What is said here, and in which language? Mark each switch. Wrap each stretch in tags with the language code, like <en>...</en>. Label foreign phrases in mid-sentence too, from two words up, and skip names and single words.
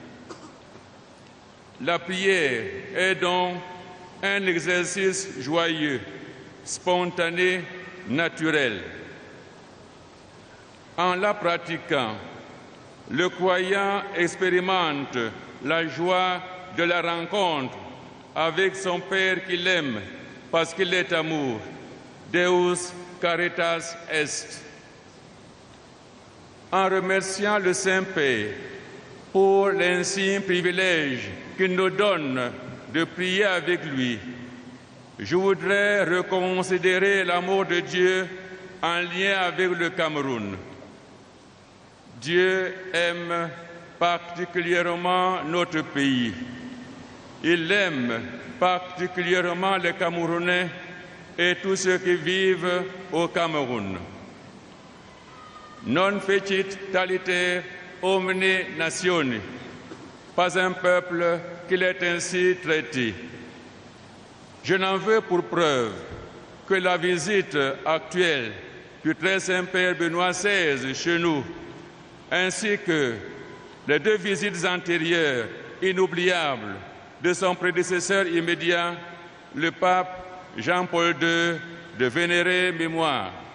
<fr>La prière est donc un exercice joyeux, spontané, naturel. En la pratiquant, le croyant expérimente la joie de la rencontre avec son Père qu'il aime parce qu'il est amour.</fr> <la>Deus caritas est.</la> <fr>En remerciant le Saint-Père pour l'insigne privilège qu'il nous donne de prier avec lui, je voudrais reconsidérer l'amour de Dieu en lien avec le Cameroun. Dieu aime particulièrement notre pays. Il aime particulièrement les Camerounais et tous ceux qui vivent au Cameroun.</fr> <la>Non fecit taliter omni natione,</la> <fr>pas un peuple qu'il est ainsi traité. Je n'en veux pour preuve que la visite actuelle du très Saint-Père Benoît XVI chez nous, ainsi que les deux visites antérieures inoubliables de son prédécesseur immédiat, le pape Jean-Paul II, de vénérée mémoire.</fr>